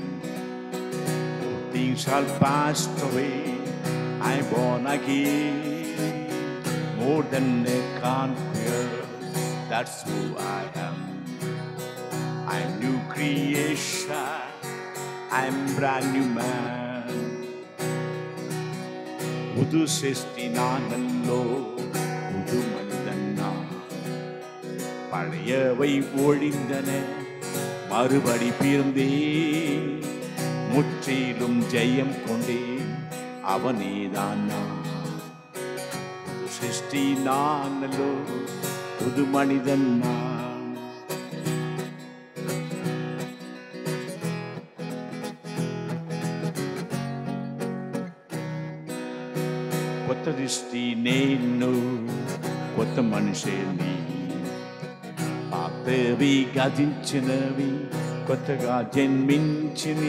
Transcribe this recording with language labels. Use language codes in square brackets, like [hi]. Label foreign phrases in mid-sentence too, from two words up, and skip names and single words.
[en] Things shall pass away. I'm born again. More than a conqueror. That's who I am. I'm new creation. I'm brand new man. [ta] புது சிருஷ்டி நானல்லோ, புது மனிதன் நான். பழையவை ஒழிந்தன, மறுபடி பிறந்தேன். முற்றிலும் ஜெயம் கொண்டேன், அவனேதான் நான். புது சிருஷ்டி நானல்லோ, புது மனிதன் நான். [te] కొత్త దృష్టి నేను, కొత్త మనిషి నీ. పాతవి గతించినవి, కొత్తగా జన్మించిని.